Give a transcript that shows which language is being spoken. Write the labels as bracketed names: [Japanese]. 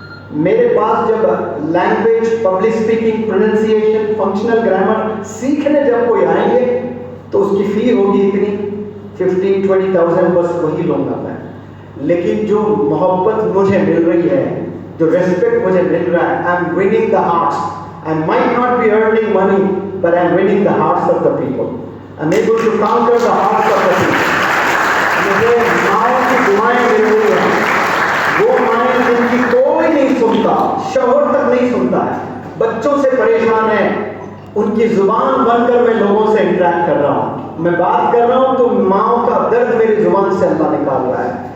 [Urdu] میرے پاس جب language, public speaking, pronunciation, functional grammar سیکھنے جب کوئی آئیں گے تو اس کی فی ہوگی اتنی 15-20,000، بس وہی لوں گا میں. لیکن جو محبت مجھے مل رہی ہے، جو ریسپیکٹ مجھے مل رہا ہے، [English] I am winning the hearts. I might not be earning money, but I am winning the hearts of the people. I am able to conquer the hearts of the people. [Urdu] مجھے ماؤں کی دعائیں مل رہی ہیں، وہ مائیں جن کی کوئی نہیں سنتا، شوہر تک نہیں سنتا ہے، بچوں سے پریشان ہے، ان کی زبان بن کر میں لوگوں سے انٹریکٹ کر رہا ہوں. میں بات کر رہا ہوں تو ماؤں کا درد میری زبان سے اللہ نکال رہا ہے.